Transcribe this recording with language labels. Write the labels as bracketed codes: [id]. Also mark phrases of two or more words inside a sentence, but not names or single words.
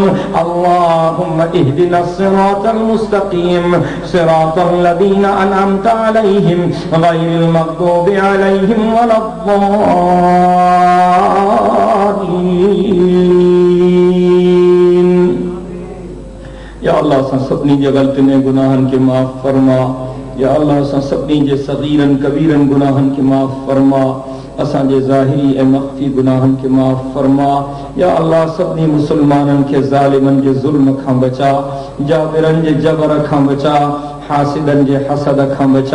[ar] اللهم اهدنا الصراط المستقيم صراط الذين أنعمت عليهم غير المغضوب عليهم ولا الضالين. [sd] या अल्लाह असां सभिनी जे ग़लतियुनि ऐं गुनाहनि खे माफ़ फरमा। या अल्लाह असां सभिनी जे सग़ीरनि कबीरनि गुनाहनि खे माफ़ फरमा। असांजे ज़ाहिरी ऐं मख़फ़ी गुनाहनि खे माफ़ फरमा। या अल्लाह सभिनी मुसलमाननि खे ज़ालिमनि जे ज़ुल्म खां बचा, जाबिरनि जे जबर खां बचा, हासिदन जे हसद खां बचा।